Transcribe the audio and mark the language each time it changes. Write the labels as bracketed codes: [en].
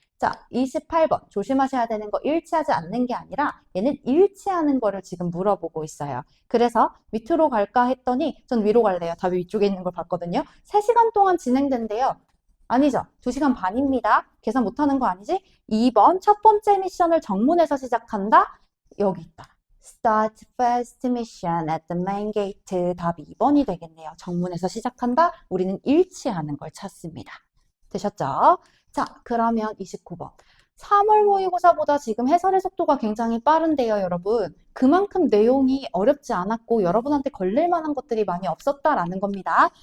[ko] 자, 28번. 조심하셔야 되는 거 일치하지 않는 게 아니라 얘는 일치하는 거를 지금 물어보고 있어요. 그래서 밑으로 갈까 했더니 전 위로 갈래요. 답이 위쪽에 있는 걸 봤거든요. 3시간 동안 진행된대요. 아니죠. 2시간 반입니다. 계산 못하는 거 아니지? 2번. 첫 번째 미션을 정문에서 시작한다. 여기 있다. [en] Start first mission at the main gate. [ko] 답이 2번이 되겠네요. 정문에서 시작한다. 우리는 일치하는 걸 찾습니다. 되셨죠? 자, 그러면 29번. 3월 모의고사보다 지금 해설의 속도가 굉장히 빠른데요, 여러분. 그만큼 내용이 어렵지 않았고 여러분한테 걸릴 만한 것들이 많이 없었다라는 겁니다.